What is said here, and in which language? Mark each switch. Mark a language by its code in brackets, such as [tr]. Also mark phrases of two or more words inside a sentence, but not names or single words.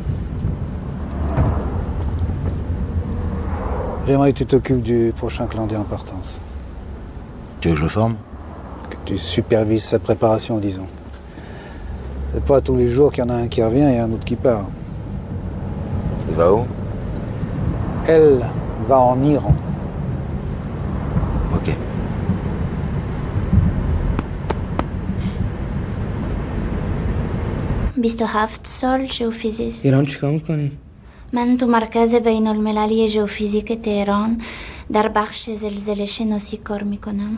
[fr] J'aimerais que tu t'occupes du prochain clan d'importance. Tu veux que je le forme? Que tu supervises sa préparation, disons. C'est pas tous les jours qu'il y en a un qui revient et un autre qui part. Il va où? Elle va en Iran. Ok. [fa] بیست و 7 سال ژئوفیزیست. ایران چیکار میکنی؟ من تو مرکز بین المللی ژئوفیزیک تهران در بخش زلزله شناسی کار میکنم.